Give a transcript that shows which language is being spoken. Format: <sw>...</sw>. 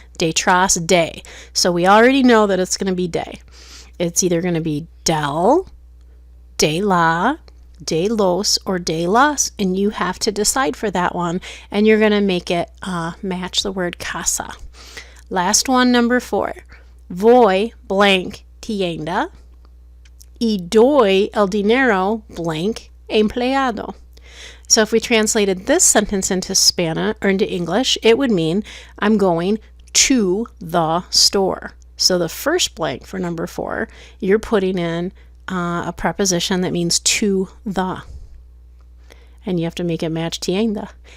<es>Detrás de.</es> <en>So we already know that it's going to be de. It's either going to be del, de la, de los, or de las, and you have to decide for that one, and you're going to make it match the word casa. Last one, number 4.</en> <es>Voy</es> <en>blank</en> <es>tienda y doy el dinero blank empleado.</es> <en>So if we translated this sentence into Spanish or into English, it would mean I'm going to the store. So the first blank for number 4, you're putting in a preposition that means to the, and you have to make it match tienda.</en>